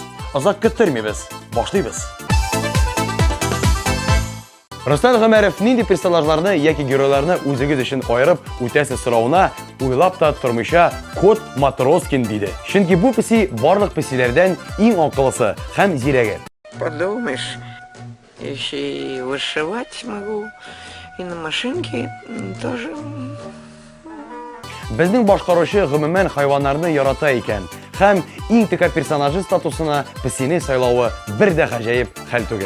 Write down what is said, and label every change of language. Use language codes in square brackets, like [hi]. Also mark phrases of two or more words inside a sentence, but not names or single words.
[tt] Озак көттермибез. Башлыйбыз. Рөстәм Гомәров нинди персонажларны яки геройларны үзегез өчен аерып үтәсез сорауына уйлап та тормыйча Кот Матроскин диде. Чөнки бу песи барлык песиләрдән иң акыллысы һәм зирәге. [ru] Подумаешь, еще и вышивать могу, и на машинке тоже. [tt] Безнең башкаручы гомумән хайваннарны ярата икән. Һәм иң текә персонажы статусына песине сайлауы бер дә гаҗәеп хәл түгел.